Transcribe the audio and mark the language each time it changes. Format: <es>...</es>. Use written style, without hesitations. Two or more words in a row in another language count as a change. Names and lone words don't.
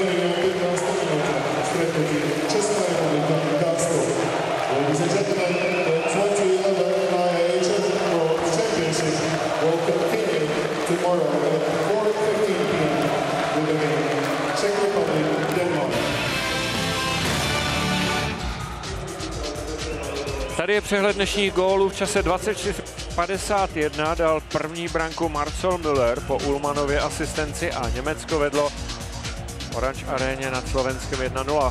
<sk>hodine 15 minút v stretnutí Česká republika Dánsko.</sk> <en>Ladies and gentlemen, the 2011 IIHF World Championship will continue tomorrow at 4:15 p.m. with the game Czech Republic Denmark.</en> <cs>Tady je přehled dnešních gólů v čase 24:51, dal první branku Marcel Müller po Ullmanově asistenci a Německo vedlo Orange Aréně nad Slovenskem 1:0.</cs>